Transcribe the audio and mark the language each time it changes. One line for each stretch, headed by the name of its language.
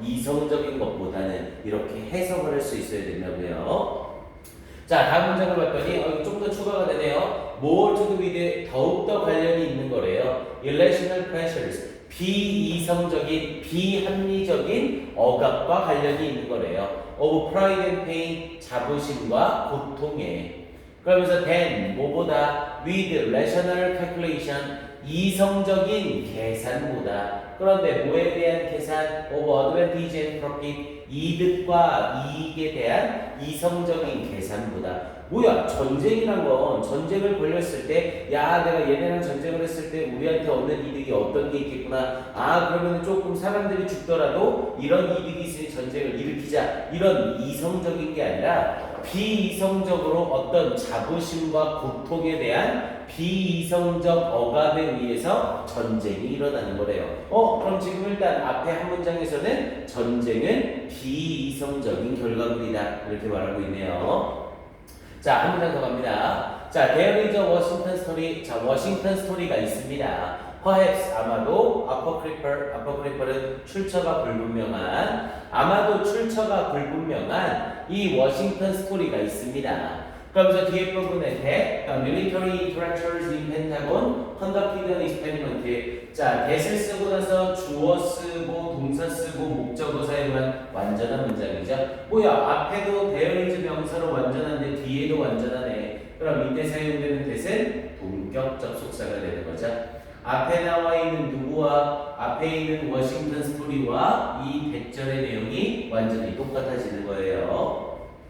Korean: 이성적인 것보다는, 이렇게 해석을 할 수 있어야 된다고요. 자, 다음 문장을 봤더니 좀 더 추가가 되네요.
English: more to do with,
Korean: 더욱더 관련이 있는 거래요.
English: irrational pressures,
Korean: 비이성적인, 비합리적인 억압과 관련이 있는 거래요.
English: of pride and pain,
Korean: 자부심과 고통에. 그러면서
English: then,
Korean: 뭐보다
English: with rational calculation,
Korean: 이성적인 계산보다. 그런데 뭐에 대한 계산?
English: over advantage and profit.
Korean: 이득과 이익에 대한 이성적인 계산보다. 뭐야? 전쟁이란 건 전쟁을 벌였을 때 야 내가 얘네랑 전쟁을 했을 때 우리한테 얻는 이득이 어떤 게 있겠구나. 아 그러면 조금 사람들이 죽더라도 이런 이득이 있으니 전쟁을 일으키자. 이런 이성적인 게 아니라 비이성적으로 어떤 자부심과 고통에 대한 비이성적 억압에 의해서 전쟁이 일어나는 거래요. 그럼 지금 일단 앞에 한 문장에서는 전쟁은 비이성적인 결과물이다. 이렇게 말하고 있네요. 자, 한 문장 더 갑니다.
English: 자, there is a Washington story.
Korean: 자, 워싱턴 스토리가 있습니다. perhaps 아마도 apocryphal은 출처가 불분명한 아마도 출처가 불분명한 이 워싱턴 스토리가 있습니다. 그러면서 뒤에 부분에
English: military interactors in Pentagon conducted an experiment.
Korean: 자, that을 쓰고 나서 주어 쓰고 동사 쓰고 목적어 사용한 완전한 문장이죠. 뭐야? 앞에도 there is 명사로 완전한데 뒤에도 완전하네. 그럼 이때 사용되는 that은 동격 접속사가 되는 거죠. 앞에 나와 있는 누구와 앞에 있는 워싱턴 스토리와 이 대절의 내용이 완전히 똑같아지는 거예요.